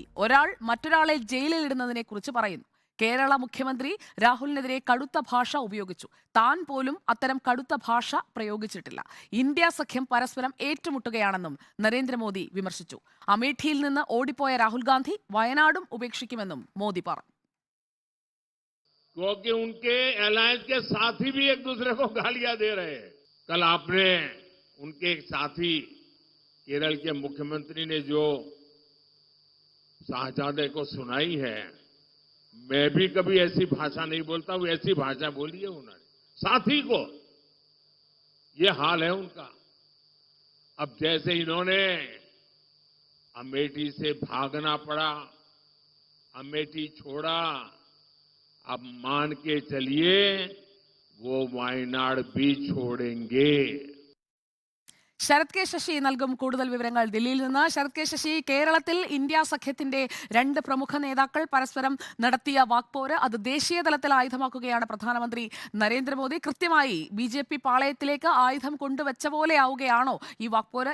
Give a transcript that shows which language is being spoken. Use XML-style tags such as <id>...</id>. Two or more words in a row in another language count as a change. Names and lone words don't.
<ml>ഒരാൾ മറ്റൊരാളെ ജയിലിൽ ഇടുന്നതിനെക്കുറിച്ച് പറയുന്നു. കേരള മുഖ്യമന്ത്രി രാഹുലിനെതിരെ കടുത്ത ഭാഷ ഉപയോഗിച്ചു. താൻ പോലും അത്തരം കടുത്ത ഭാഷ പ്രയോഗിച്ചിട്ടില്ല. ഇന്ത്യ സഖ്യം പരസ്പരം ഏറ്റുമുട്ടുകയാണെന്നും നരേന്ദ്രമോദി വിമർശിച്ചു. അമേഠിയിൽ നിന്ന് ഓടിപ്പോയ രാഹുൽ ഗാന്ധി വയനാടും ഉപേക്ഷിക്കുമെന്നും മോദി പറഞ്ഞു.</ml> <hi>क्योंकि उनके अलायंस के साथी भी एक दूसरे को गालियां दे रहे हैं। कल आपने उनके एक साथी केरल के मुख्यमंत्री ने जो शाहजादे को सुनाई है, मैं भी कभी ऐसी भाषा नहीं बोलता हूं, ऐसी भाषा बोली है उन्होंने साथी को। ये हाल है उनका। अब जैसे इन्होंने अमेठी से भागना पड़ा, अमेठी छोड़ा, अब मान के चलिए वो वायनाड भी छोड़ेंगे।</hi> <ml>ശരത് കെ ശശി നൽകും കൂടുതൽ വിവരങ്ങൾ ദില്ലിയിൽ നിന്ന്. ശരത് കെ ശശി, കേരളത്തിൽ ഇന്ത്യ സഖ്യത്തിന്റെ രണ്ട് പ്രമുഖ നേതാക്കൾ പരസ്പരം നടത്തിയ വാക്പോര് അത് ദേശീയ തലത്തിൽ ആയുധമാക്കുകയാണ് പ്രധാനമന്ത്രി നരേന്ദ്രമോദി. കൃത്യമായി BJP പാളയത്തിലേക്ക് ആയുധം കൊണ്ടുവച്ച പോലെയാവുകയാണോ ഈ വാക്പോര്?</ml>